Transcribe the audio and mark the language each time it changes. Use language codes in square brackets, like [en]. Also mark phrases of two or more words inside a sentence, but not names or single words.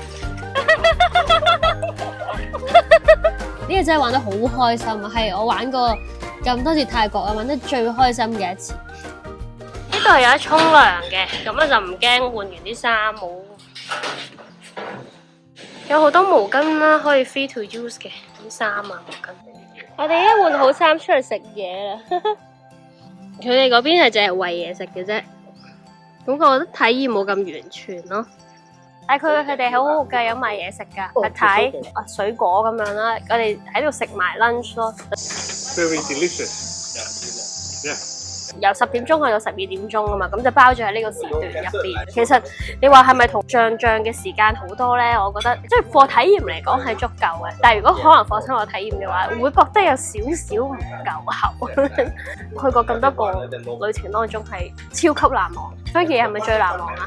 [yue] 呢個真係玩得好開心啊！係我玩過咁多次泰國啊，玩得最開心嘅一次。呢度係有得沖涼嘅，咁我就唔驚換完啲衫冇。有好多毛巾啦，可以 [en] free to use [yue] 嘅啲衫啊毛巾。我哋一換好衫出嚟食嘢啦。佢哋嗰邊係淨係餵嘢食嘅啫，咁我覺得體驗冇咁完全咯。但係佢哋好好㗎，有賣嘢食㗎，睇水果咁樣啦。我哋喺度食埋 lunch 咯。 [en] Very delicious. Yeah. [yue] 由10點鐘去到12點鐘啊嘛，咁就包咗喺呢個時段入邊。其實你話係咪同象嘅時間好多咧？我覺得即係課體驗嚟講係足夠嘅，但係如果可能課親我體驗嘅話，會覺得有少少唔夠喉。去過咁多個旅程當中係超級難忘。Frankie 係咪最難忘啊？